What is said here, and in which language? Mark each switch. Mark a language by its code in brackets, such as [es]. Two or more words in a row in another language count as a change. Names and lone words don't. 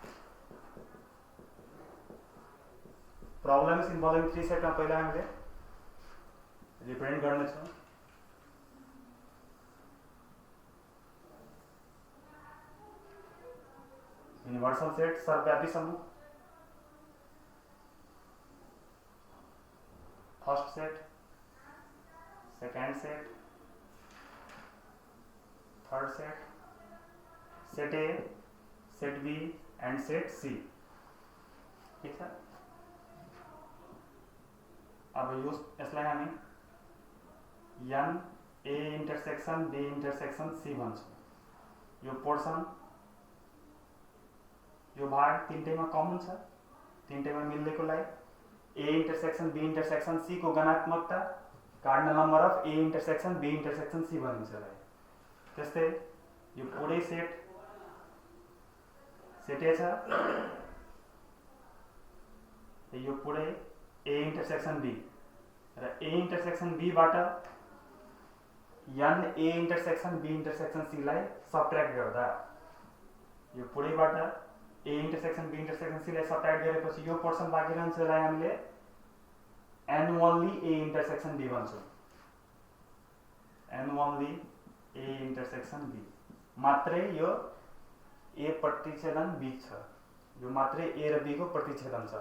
[en] problems involving [ne] 3 सेटमा पहिला हामीले रिप्रेजेन्ट गर्नेछौँ। [en] universal set [ne] सर्वव्यापी समूह, [en] first set, second set, third set, set A, set B and set C. [hi] ठीक है, [ne] अब यसलाई हामी [en] n A intersection B intersection C [ne] भन्छौँ। यो पोर्सन, यो भाग तीनटैमा कमन छ, तीनटैमा मिल्नेकोलाई [en] A intersection B intersection C [ne] को गणात्मकता [en] cardinal number of A intersection B intersection C [ne] भनिन्छ। त्यस्तै यो पुरै सेट ए छ, यो पुरै [en] A intersection B [ne] र [en] A intersection B [ne] बाट [en] n A intersection B intersection C [ne] लाई सबट्र्याक्ट गर्दा यो पुरैबाट [en] A intersection B intersection C [ne] लाई सबट्र्याक्ट गरेपछि यो पोर्सन बाँकी रहन्छ, यसलाई हामीले [en] n only A intersection B [ne] भन्छौँ। [en] n only A intersection B, [ne] मात्रै यो ए प्रतिच्छेदन बी छ, यो मात्रै ए र बी को प्रतिच्छेदन छ।